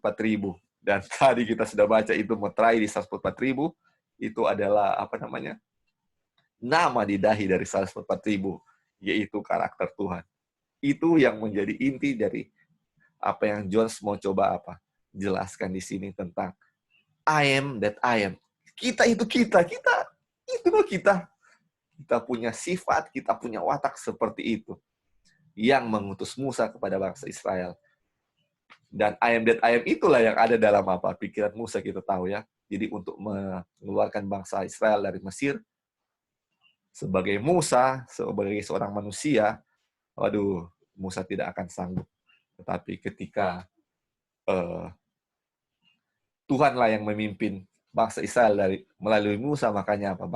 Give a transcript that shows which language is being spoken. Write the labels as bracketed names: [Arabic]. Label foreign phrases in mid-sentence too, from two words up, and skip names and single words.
[Indonesian] Dan tadi kita sudah baca itu meterai di 144.000. Itu adalah apa namanya? Nama di dahi dari 144.000, yaitu karakter Tuhan. Itu yang menjadi inti dari apa yang Jones mau coba apa? Jelaskan di sini tentang [English] I am that I am. [Indonesian] Kita itu kita loh kita. Kita punya sifat, kita punya watak seperti itu. Yang mengutus Musa kepada bangsa Israel. Dan [English] I am that I am [Indonesian] itulah yang ada dalam apa? Pikiran Musa kita tahu ya. Jadi untuk mengeluarkan bangsa Israel dari Mesir, sebagai Musa, sebagai seorang manusia, waduh, Musa tidak akan sanggup. Tetapi ketika Tuhanlah yang memimpin bangsa Israel melalui Musa, makanya apa?